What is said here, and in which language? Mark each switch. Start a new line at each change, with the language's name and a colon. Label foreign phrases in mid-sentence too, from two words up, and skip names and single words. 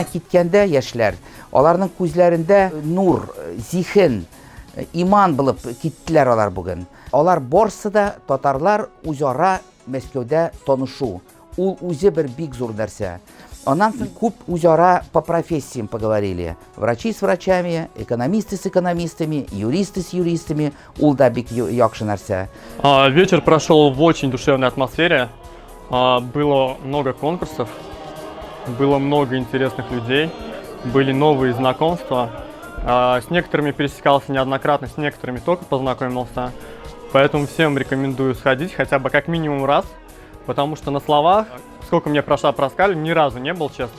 Tatar: киткәндә яшьләр, аларның күзләрендә нур, зиһен, иман булып киттеләр алар бүген. Алар барсы да татарлар үзара Мәскәүдә танышу. Ул үзе бер бик зур нәрсә. Аннан соң күп үзара
Russian: по профессиям поговорили. Врачи с врачами, экономисты с экономистами, юристы с юристами.
Tatar: Ул да бик яхшы нәрсә.
Russian: Вечер прошел в очень душевной атмосфере. Было много конкурсов, было много интересных людей, были новые знакомства. С некоторыми пересекался неоднократно, с некоторыми только познакомился. Поэтому всем рекомендую сходить хотя бы как минимум раз, потому что на словах, сколько мне прошла Проскаль, ни разу не был, честно.